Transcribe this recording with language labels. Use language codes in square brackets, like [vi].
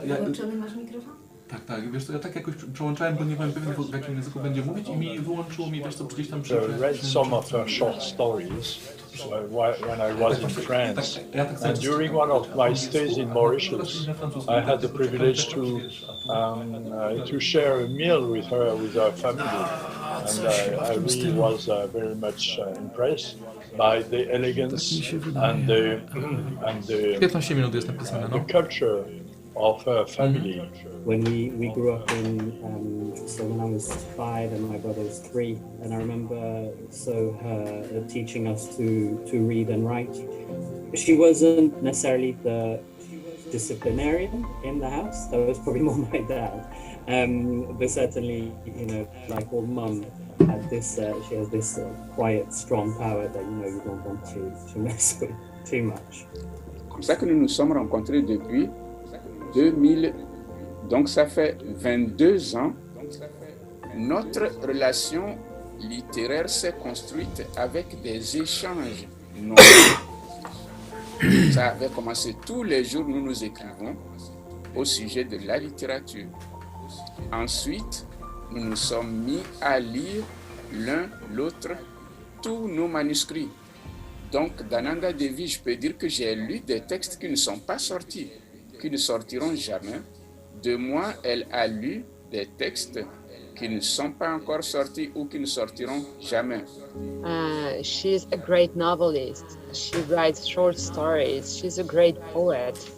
[pl] Włączony masz mikrofon? Tak, wiesz co, ja tak jakoś przełączałem, bo nie byłem pewien, w jakim języku będzie mówić i mi wyłączyło mi, wiesz co, gdzieś tam [en] read some of her short stories when I was in France. And during one of my stays in Mauritius, I had the privilege to share a meal with her, with her family. And I really was very much impressed by the elegance and the [pl] 15 minut jest napisane, no. [en] culture of her family. When we grew up so when I was 5 and my brother was 3, and I remember her teaching us to read and write. She wasn't necessarily the disciplinarian in the house. That was probably more my dad. But certainly, like all mum, she has this quiet, strong power that you don't want to mess with too much. [fr] Comme ça que nous nous sommes rencontrés depuis 2000. Donc ça fait 22 ans. Notre relation littéraire s'est construite avec des échanges nombreux. Ça avait commencé tous les jours, nous écrivons au sujet de la littérature. Ensuite, nous nous sommes mis à lire l'un l'autre tous nos manuscrits. Donc, d'Ananda Devi, je peux dire que j'ai lu des textes qui ne sont pas sortis, qui ne sortiront jamais. De moi, elle a lu des textes qui ne sont pas encore sortis ou qui ne sortiront jamais. [en] She's a great novelist. She writes short stories. She's a great poet.